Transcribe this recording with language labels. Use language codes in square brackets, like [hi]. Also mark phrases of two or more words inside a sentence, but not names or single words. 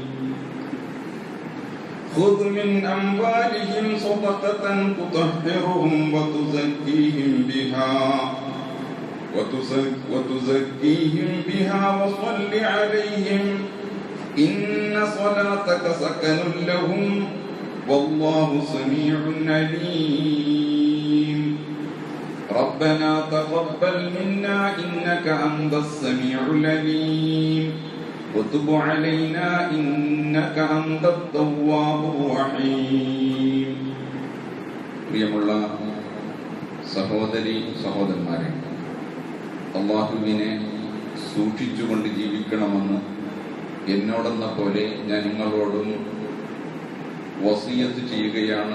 [ar] خذ من أموالهم صدقة تطهرهم وتزكيهم بها وصل عليهم إن صلاتك سكن لهم والله سميع عليم. ربنا تقبل منا إنك أنت السميع العليم وتب علينا إنك أنت التواب الرحيم. [ml] പ്രിയമുള്ള സഹോദരി സഹോദരന്മാരെ, അല്ലാഹുവിനെ സൂക്ഷിച്ചുകൊണ്ട് ജീവിക്കണമെന്ന് എന്നോടെന്ന പോലെ ഞാൻ നിങ്ങളോടും വസിയത്ത് ചെയ്യുകയാണ്.